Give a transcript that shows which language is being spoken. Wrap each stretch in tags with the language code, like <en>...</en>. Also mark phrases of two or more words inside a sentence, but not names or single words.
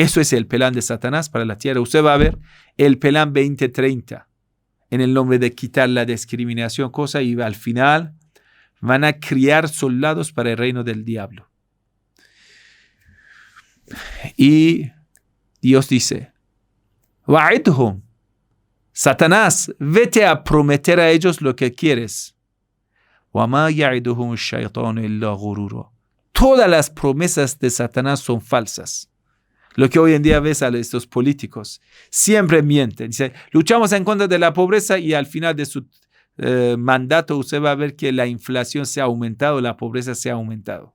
<es>Eso es el plan de Satanás para la tierra. Usted va a ver el plan 2030 en el nombre de quitar la discriminación, y al final van a criar soldados para el reino del diablo. Y Dios dice, wa'idhum, Satanás, vete a prometer a ellos lo que quieres.</es> <ar>وَمَا يَعِدُهُمُ الشَّيْطَانُ إِلَّا غُرُورًا.</ar> <es>Todas las promesas de Satanás son falsas. Lo que hoy en día ves a estos políticos, siempre mienten. Dice, luchamos en contra de la pobreza y al final de su mandato usted va a ver que la inflación se ha aumentado, la pobreza se ha aumentado.</es>